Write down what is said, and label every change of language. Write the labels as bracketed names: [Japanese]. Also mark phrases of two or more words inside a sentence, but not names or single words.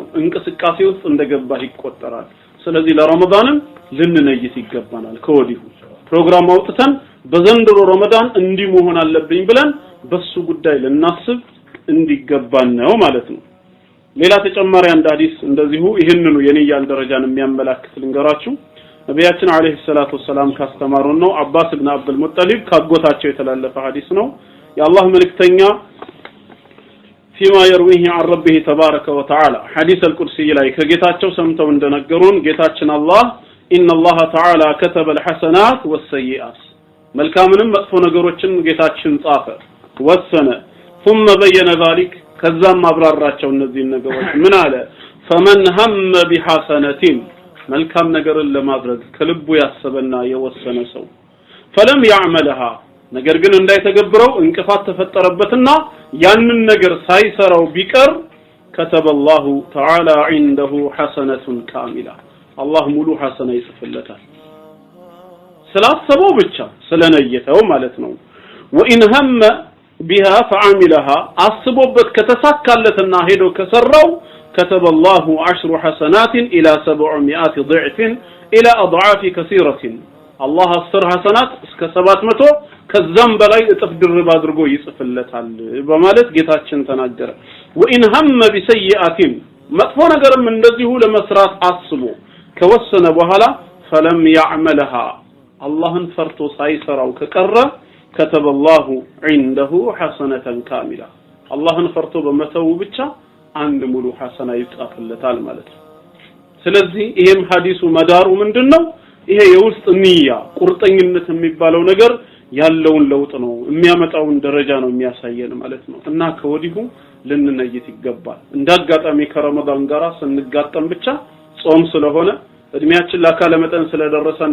[Amharic] እንቅስቃሴ ውስጥ እንደገባህ ይቆጠራል ስለዚህ ለረመዳንም ልንነይት ይገባናል ከወዲሁ ፕሮግራም አውጥተን በዘንድሮ ረመዳን እንዲህ መሆን አለብኝ ብለን በሱ ጉዳይ ልናስብ እንዲገባን ነው ማለት ነው ሌላ ተጨማሪ አንድ ሐዲስ እንደዚሁ ይሄንኑ የንያን ደረጃን የሚያመላክት ልንገራችሁ ነብያችን [Arabic] عليه الصلاة والسلام [Amharic] ካስተማሩን ነው አባስ ኢብኑ አብዱል ሙጠሊብ ካጎታቸው የተላለፈ ሐዲስ ነው የአላህ መልእክተኛ [Arabic] فيما يرويه عن ربه تبارك وتعالى حديث القدسي [Amharic] ላይ ከጌታቸው ሰምተው እንደነገሩን ጌታችን አላህ [Arabic] ان الله تعالى كتب الحسنات والسيئات [Amharic] መልካምንም መጥፎ ነገሮችን ጌታችን ጻፈ ወሰነ [Arabic] ثم بين ذلك [Amharic] ከዛም አብራራቸው እነዚህ ነገሮች ምን አለ [Arabic] فمن هم بحسنه [Amharic] መልካም ነገርን ለማድረግ ከልቡ ያሰበና የወሰነ ሰው [Arabic] فلم يعملها [Amharic] ነገር ግን እንዳይተገብረው እንቅፋት ተፈጠረበትና ያንን ነገር ሳይሰራው ቢቀር [Arabic] كتب الله تعالى عنده حسنة كاملة [Amharic] الله ሙሉ ሐሰና ይጽፍለታል ስላሰበው ብቻ ስለነየተው ማለት ነው [Arabic] وان هم بها فعملها [Amharic] አስቦበት ከተሳካለትና ሄዶ ከሰራው [Arabic] كتب الله 10 حسنات الى 700 ضعف الى اضعاف كثيرة الله 10 حسنات [Amharic] እስከ 700 ከዛም በላይ እጥፍ ድርብ አድርጎ ይጽፍለታል በማለት ጌታችን ተናገረ [Arabic] وان هم بسيئات [Amharic] መጥፎ ነገርም እንደዚሁ ለመስራት አስቦ ከወሰነ በኋላ [Arabic] فلم يعملها [Amharic] اللهን ፈርቶ ሳይሰራው ከቀረ [Arabic] كتب الله عنده حسنة كاملة [Amharic] اللهን ፈርቶ በመተው ብቻ አንድ ሙሉ ሐሰና ይጻፍለታል ማለት ነው ስለዚህ ይሄም ሐዲሱ መዳሩ ምንድነው ይሄ የውስጥ ንያ ቁርጠኝነት የሚባለው ነገር ያለውን ለውጥ ነው የሚያመጣውን ደረጃ ነው የሚያሳየን ማለት ነው እና ከወዲሁ ልንነይት ይገባል እንዳጋጣሚ ከረመዳን ጋር ስንጋጠም ብቻ ጾም ስለሆነ እድሜያችን ለካለ መጠን ስለደረሰና